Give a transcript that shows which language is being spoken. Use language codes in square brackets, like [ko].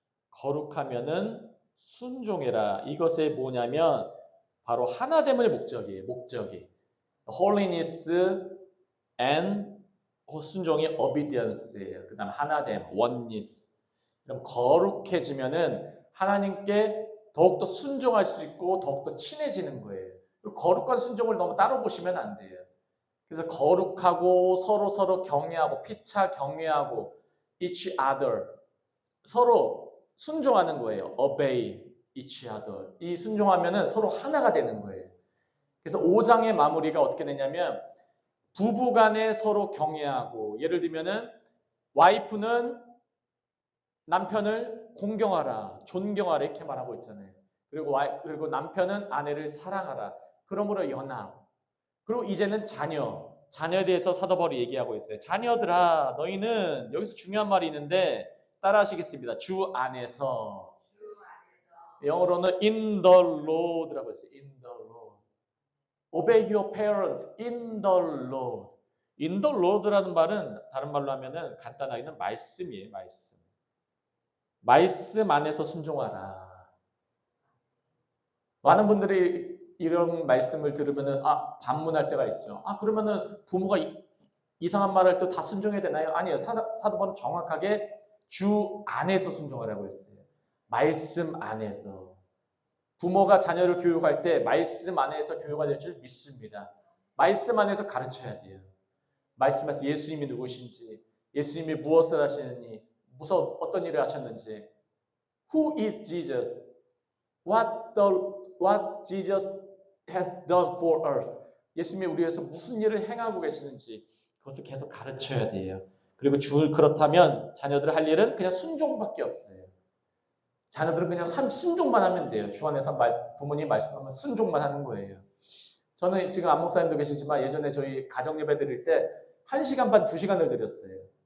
[ko] 거룩하면은 순종해라. 이것이 뭐냐면 바로 하나됨의 목적이에요. 목적이. holiness and 순종이 obedience예요. 그다음 하나됨, oneness. 그럼 거룩해지면은 하나님께 더욱더 순종할 수 있고 더욱더 친해지는 거예요. 거룩한 순종을 너무 따로 보시면 안 돼요. 그래서 거룩하고 서로 경외하고 피차 경외하고 each other 서로 순종하는 거예요. [en] obey each other. [ko] 이 순종하면은 서로 하나가 되는 거예요. 그래서 5장의 마무리가 어떻게 되냐면 부부 간에 서로 경외하고 예를 들면은 와이프는 남편을 공경하라, 존경하라 이렇게 말하고 있잖아요. 그리고 남편은 아내를 사랑하라. 그러므로 연합. 그리고 이제는 자녀에 대해서 사도 바울이 얘기하고 있어요. 자녀들아, 너희는 여기서 중요한 말이 있는데 따라하시겠습니다. 주 안에서. 영어로는 [en] in the Lord [ko] 라고 했어요. [en] in the Lord. Obey your parents in the Lord. [ko] in the Lord라는 말은 다른 말로 하면은 간단하게는 말씀이에요. 말씀 안에서 순종하라. 많은 분들이 이런 말씀을 들으면은 반문할 때가 있죠. 그러면은 부모가 이상한 말할 때 다 순종해야 되나요? 아니에요. 사도 바울은 정확하게 주 안에서 순종하라고 했어요. 말씀 안에서. 부모가 자녀를 교육할 때 말씀 안에서 교육가 될 줄 믿습니다. 말씀 안에서 가르쳐야 돼요. 말씀에서 예수님이 누구신지, 예수님이 무엇을 하시느니, 어떤 일을 하셨는지, [en] Who is Jesus? What Jesus has done for us. [ko] 예수님이 우리 위해서 무슨 일을 행하고 계시는지 그것을 계속 가르쳐야 돼요. 그리고 그렇다면 자녀들 할 일은 그냥 순종밖에 없어요. 자녀들은 그냥 순종만 하면 돼요. 주 안에서 부모님 말씀하면 순종만 하는 거예요. 저는 지금 안 목사님도 계시지만 예전에 저희 가정 예배 드릴 때 1시간 반, 2시간을 드렸어요.